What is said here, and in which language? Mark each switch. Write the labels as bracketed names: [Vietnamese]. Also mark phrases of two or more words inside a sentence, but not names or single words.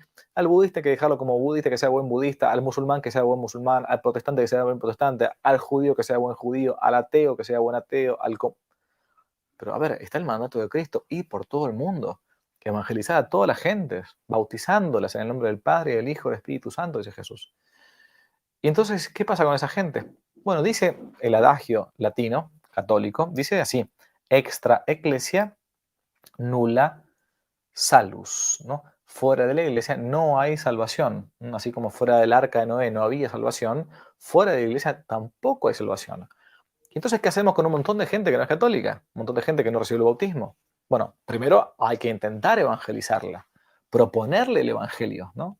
[Spanish] Al budista hay que dejarlo como budista, que sea buen budista, al musulmán que sea buen musulmán, al protestante que sea buen protestante, al judío que sea buen judío, al ateo que sea buen ateo, Pero a ver, está el mandato de Cristo, ir por todo el mundo, que evangelizar a todas las gentes, bautizándolas en el nombre del Padre, del Hijo y del Espíritu Santo, dice Jesús. Y entonces, ¿qué pasa con esa gente? Bueno, dice el adagio latino, católico, dice así, [Latin] extra ecclesia nulla salus, [Spanish] ¿no? Fuera de la iglesia no hay salvación, ¿no? Así como fuera del arca de Noé no había salvación, fuera de la iglesia tampoco hay salvación. ¿Y entonces qué hacemos con un montón de gente que no es católica? Un montón de gente que no recibe el bautismo. Bueno, primero hay que intentar evangelizarla, proponerle el evangelio, ¿no?